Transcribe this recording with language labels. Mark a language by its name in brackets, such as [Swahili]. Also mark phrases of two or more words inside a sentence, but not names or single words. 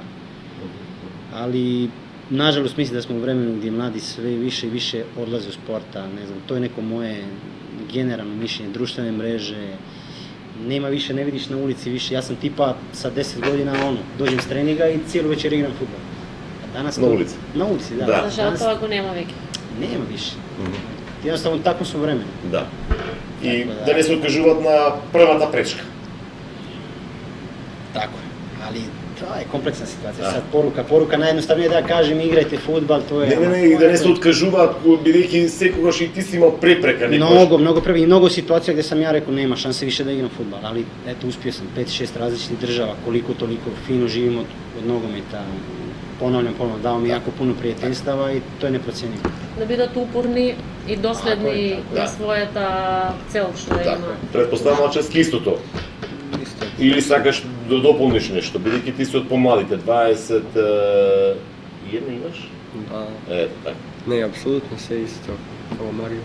[Croatian] Ali nažalost mislim da smo u vremenu gdje mladi sve više i više odlaze u sporta, ne znam, to je neko moje generalno mišljenje, društvene mreže, nema više, ne vidiš na ulici više, ja sam tipa sa 10 godina dođem s treninga i cijelu večer igram fudbal. Danas na ulici? Na ulici, da. Da. [Macedonian] Žal тоа го нема веќе. [Croatian] Nema više. Jednostavno tako smo vremenu. [Macedonian] Да. И да не се откажуваат на првата пречка. [Croatian] Tako je, ali to je kompleksna situacija. Sad poruka najjednostavnije je da kažem igrajte fudbal, to je... [Macedonian] Не, и да не се откажуваат, бидејќи секогаш и ти си имал препрека некојаш. [Croatian] Mnogo previ, mnogo situacija gdje sam ja rekao nema šanse više da igram fudbal, ali eto uspio sam 5-6 različitih država, koliko toliko fino živim od nogometa. Ponavljam, dao mi jako puno prijateljstava i to je neprocjenjivo. [Macedonian] Да бидат упорни и доследни на својата цел што ја има. Предпоставам че истото. Исто. Или сакаш да дополниш нешто, бидејќи ти си од помладите, 21 имаш? Да. Така. Не, апсолутно се исто, како Марио.